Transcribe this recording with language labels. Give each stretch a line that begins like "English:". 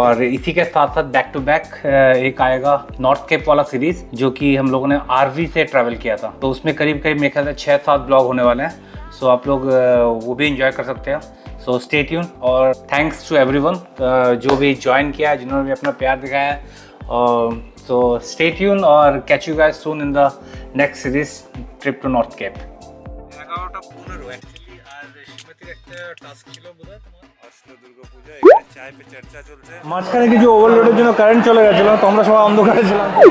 Hindi: और इसी के साथ साथ बैक टू बैक एक आएगा नॉर्थ केप वाला सीरीज, जो कि हम लोगों ने आरवी से ट्रैवल किया था। तो उसमें करीब मेरे ख्याल से 6-7 ब्लॉग होने वाले हैं। सो आप लोग वो भी इंजॉय कर सकते हैं। सो
English: stay tune
Hindi: और
English: thanks to everyone
Hindi: जो भी ज्वाइन किया है, जिन्होंने भी अपना प्यार दिखाया है।
English: So stay tuned
Hindi: और
English: catch you guys soon in the next series trip to North Cape.
Bangla: এগারোটা 15 অ্যাকচুয়ালি আর শ্রীমতীর একটা টাস্ক ছিল বোধহয় তোমার অসলো দুর্গা পূজা, এখানে
Hindi: চায় পে চর্চা
Bangla: চলছে। মাঝখানে কিছু ওভারলোডের জন্য কারেন্ট চলে গেছিল, তো আমরা সবাই অন্ধকারে ছিলাম।